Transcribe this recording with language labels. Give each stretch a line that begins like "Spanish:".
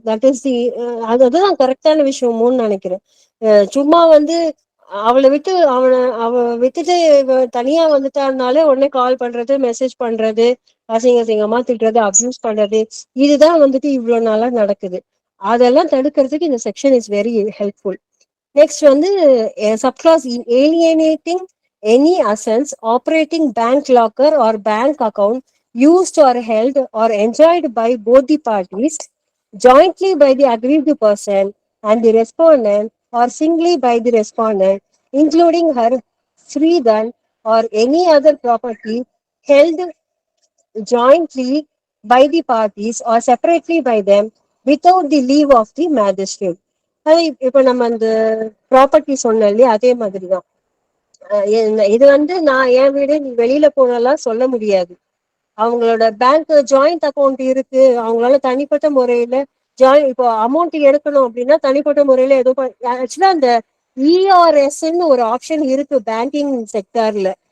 English: that is the
Tamil: அதுதான் கரெக்டான விஷயமும்னு நினைக்கிறேன். சும்மா வந்து அவளை விட்டு அவ விட்டுட்டு தனியா வந்துட்டாருனாலே உடனே கால் பண்றது, மெசேஜ் பண்றது, அசிங்க அசிங்கமா திட்டுறது, அப்யூஸ் பண்றது, இதுதான் வந்துட்டு இவ்வளவு நாளா நடக்குது. அதெல்லாம் தடுக்கிறதுக்கு இந்த section
English: Is very helpful. Next வந்து subclass alienating any assets operating bank locker or bank account used or held or enjoyed by both the parties jointly by the aggrieved person and the respondent or singly by the respondent, including her freedom or any other property held jointly by the parties or separately by them without the leave of the magistrate.
Tamil: அது இப்ப நம்ம அந்த property சொன்னோம் இல்லையா, அதே மாதிரிதான். இது வந்து நான் என் வீடு நீ வெளியில போனலாம் சொல்ல முடியாது. அவங்களோட பேங்க் ஜாயிண்ட் அக்கௌண்ட் இருக்கு, அவங்களால தனிப்பட்ட முறையில இப்போ அமௌண்ட் எடுக்கணும் அப்படின்னா தனிப்பட்ட முறையில ஏதோ ஆக்சுவலா அந்த இஆர்எஸ்ன்னு ஒரு ஆப்ஷன் இருக்கு பேங்கிங் செக்டர்ல.